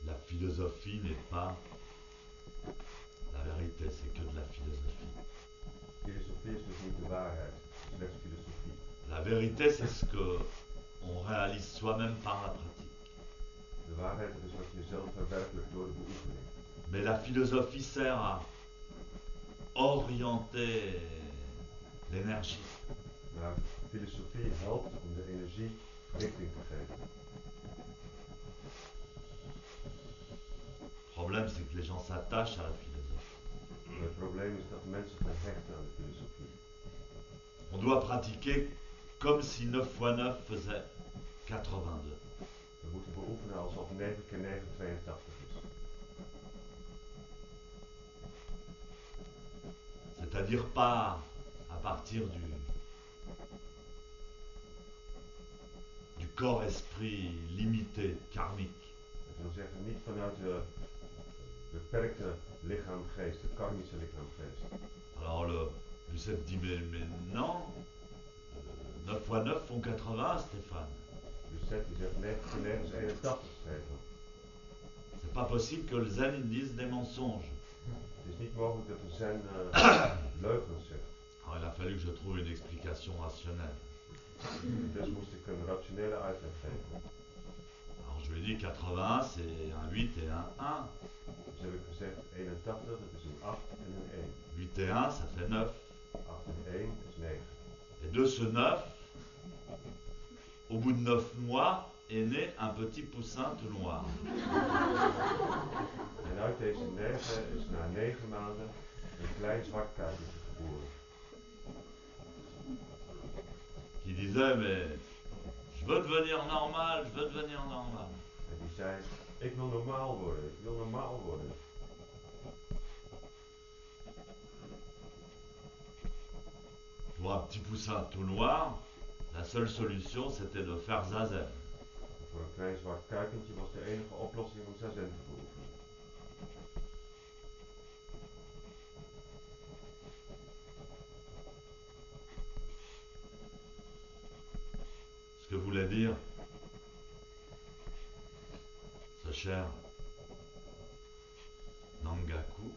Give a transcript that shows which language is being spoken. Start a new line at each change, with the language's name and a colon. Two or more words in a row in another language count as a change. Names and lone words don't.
French: philosophie n'est pas la vérité, c'est que de la philosophie.
Dutch: Filosofie is dus niet de waarheid, slechts filosofie.
French: La vérité, c'est ce que on réalise soi-même par la pratique.
Dutch: De waarheid is wat je zelf verwerkelijkt door de beoefening.
French: Mais la philosophie sert à orienter l'énergie.
Dutch: Maar filosofie helpt om de energie richting te geven.
French: Le problème, c'est que les gens s'attachent à la philosophie.
Dutch: Maar het probleem is dat mensen gaan hechten aan de filosofie.
French: On doit pratiquer comme si 9 x 9 faisait 82.
Dutch: We moeten beoefenen alsof 9 keer 9 82 is.
French: C'est-à-dire pas à partir du corps-esprit limité, karmique.
Dutch: Dat wil zeggen niet vanuit de beperkte lichaam-geest, het karmische lichaam-geest.
French: Alors le Lucette dit mais non, 9 x 9 font 80, Stéphane.
Dutch: Lucette die zegt 9 keer 9 is 81, Stefan.
French: C'est pas possible que le zen dise des mensonges.
Dutch: Het is niet mogelijk dat de zen leugens zegt.
French: Alors il a fallu que je trouve une explication rationnelle.
Dutch: Dus moest ik een rationele uitleg geven.
French: Alors je lui ai dit 80 c'est un 8 et un 1.
Dutch: Dus heb ik gezegd 81, dat is een 8 en een 1.
French: 8 et 1 ça fait 9.
Dutch: 8 en 1 is 9.
French: Et de ce 9, au bout de 9 mois, est né un petit poussin tout noir.
Dutch: En uit deze 9 is na 9 maanden een klein zwart kuikentje geboren.
French: Qui disait mais je veux devenir normal, je veux devenir normal.
Dutch: En die zei, ik wil normaal worden, ik wil normaal worden.
French: Pour un petit poussin tout noir, la seule solution c'était de faire zazen.
Dutch: Voor een klein zwart kuikentje was de enige oplossing om zazen te beoefenen.
French: Ce que voulait dire ce cher Nangaku,